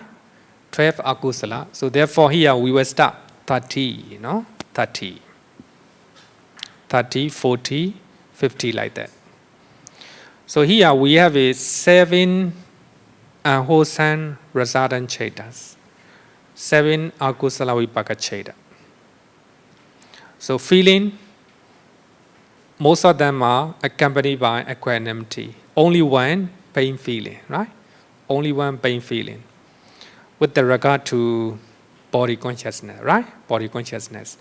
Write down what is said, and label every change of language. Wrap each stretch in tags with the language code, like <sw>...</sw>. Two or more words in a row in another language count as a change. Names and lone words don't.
<en>12 akusala. So therefore here we will start 30, 30, 40, 50 like that. So here we have a 7 wholesome resultant chetas, 7</en> <pi>akusala vipaka cheta.</pi> <en>So feeling, most of them are accompanied by equanimity. Only 1 pain feeling, right? Only 1 pain feeling. With the regard to body consciousness, right? Body consciousness.</en>